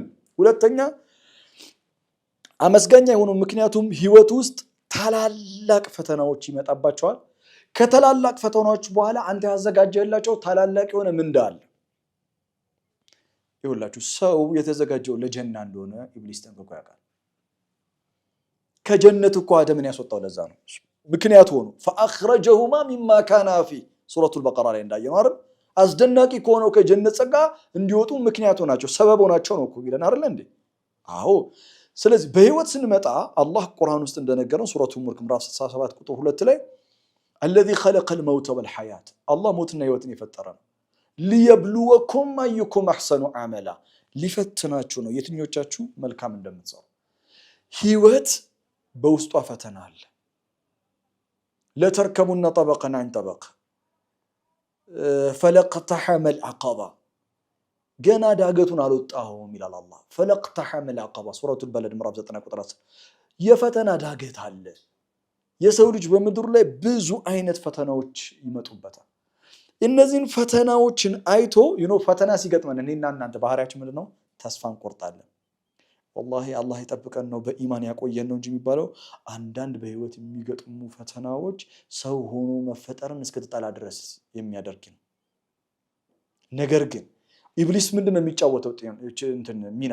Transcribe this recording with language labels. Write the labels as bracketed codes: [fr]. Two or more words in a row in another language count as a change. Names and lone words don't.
[am] ሁለተኛ አመስጋኝ አይሆኑም። ምክንያቱም ህይወት ውስጥ ታላላቅ ፈተናዎች ይመጣባቸዋል። ከታላላቅ ፈተናዎች በኋላ አንተ ያዘጋጀላቸው ታላላቅ የሆነ ምንዳ አለ። ይኸውላችሁ ሰው የተዘጋጀው ለጀና እንደሆነ ኢብሊስ ጠንቅቆ ያውቃል። ከጀነት እኮ አደምን ያስወጣው ለዛ ነው። ምክንያቱ ሆኖ [ar] فأخرجهما مما كانا في [am] ሱረቱል በቀራ ላይ እንዳየነው አይደል? አስደናቂ ከሆነው ከጀነት ጸጋ እንዲወጡ ምክንያቱ ናቸው፣ ሰበብ ሆናቸው ነው እኮ ይለን አይደል እንዴ? አዎ። ስለዚህ በህይወት ስንመጣ አላህ ቁርአን ውስጥ እንደነገረን ሱረቱል ሙልክ ምዕራፍ 67 ቁጥር 2 ላይ [ar] الذي خلق الموت والحياة الله موتنا [am] ህይወትን የፈጠረ ነው። [ar] ليبلوكم ايكم احسن عملا [am] ሊፈትናችሁ ነው የትኞቻችሁ መልካም እንደምትሰሩ። ህይወት በውስጧ ፈተና አለ። ለተርከቡና [ar] طبقا عن طبق فلقتحم العقبة [am] ገና ዳገቱን አልወጣሁም ይላል አላህ። [ar] فلقتحم العقبة [am] ሱረቱል በለድ ምዕራፍ 9 ቁጥር 10 የፈተና ዳገት አለ። የሰው ልጅ በምድር ላይ ብዙ አይነት ፈተናዎች ይመጡበታል። እነዚህን ፈተናዎችን አይቶ ፈተና ሲገጥመን እኔና እናንተ ባህሪያችን ምንድነው? ተስፋ እንቆርጣለን። ወላሂ አላህ ይጠብቀን ነው በኢማን ያቆየን ነው እንጂ የሚባለው አንዳንድ በህይወት የሚገጥሙ ፈተናዎች ሰው ሆኖ መፈጠርን እስከተጣላ ድረስ የሚያደርግ ነው። ነገር ግን ኢብሊስ ምንድነው የሚጫወተው ሚና?